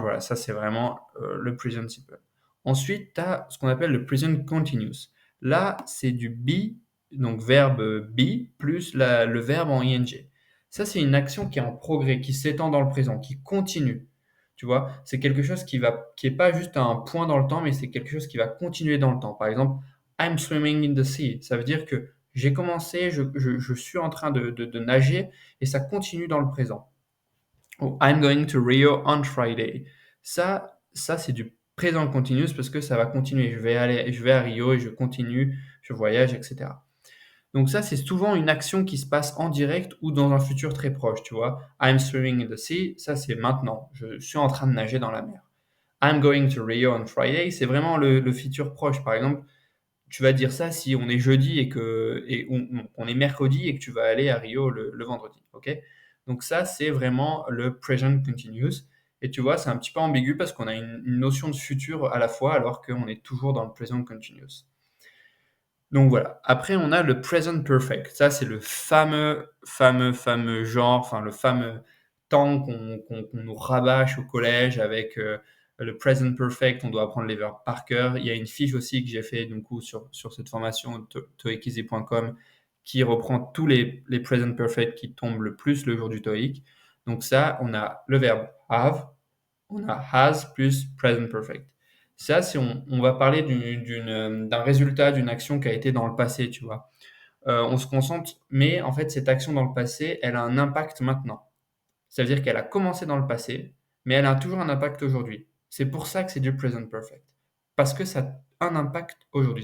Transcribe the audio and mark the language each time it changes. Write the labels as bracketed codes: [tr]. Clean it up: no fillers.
[fr] Voilà, ça c'est vraiment le present simple. Ensuite, tu as ce qu'on appelle le present continuous. Là, c'est du be, donc verbe be, plus le verbe en ing. Ça, c'est une action qui est en progrès, qui s'étend dans le présent, qui continue. Tu vois, c'est quelque chose qui est pas juste un point dans le temps, mais c'est quelque chose qui va continuer dans le temps. Par exemple, [en] I'm swimming in the sea. [fr] Ça veut dire que j'ai commencé, je suis en train de nager et ça continue dans le présent. [en] Ou I'm going to Rio on Friday. [fr] Ça c'est du présent continuous parce que ça va continuer. Je vais à Rio et je continue, je voyage, etc. Donc ça, c'est souvent une action qui se passe en direct ou dans un futur très proche, tu vois. [en] I'm swimming in the sea, [fr] ça c'est maintenant. Je suis en train de nager dans la mer. [en] I'm going to Rio on Friday, [fr] c'est vraiment le futur proche. Par exemple, tu vas dire ça si on est jeudi on est mercredi et que tu vas aller à Rio le vendredi, ok? Donc ça, c'est vraiment le present continuous. Et tu vois, c'est un petit peu ambigu parce qu'on a une notion de futur à la fois alors qu'on est toujours dans le present continuous. Donc voilà. Après, on a le present perfect. Ça, c'est le fameux genre, enfin le fameux temps qu'on nous rabâche au collège avec le present perfect. On doit apprendre les verbes par cœur. Il y a une fiche aussi que j'ai fait du coup sur cette formation toeikeasy.com qui reprend tous les present perfect qui tombent le plus le jour du TOEIC. Donc ça, on a le verbe have, on a has plus present perfect. Ça, si on va parler d'un résultat, d'une action qui a été dans le passé, tu vois. On se concentre, mais en fait, cette action dans le passé, elle a un impact maintenant. Ça veut dire qu'elle a commencé dans le passé, mais elle a toujours un impact aujourd'hui. C'est pour ça que c'est du present perfect. Parce que ça a un impact aujourd'hui.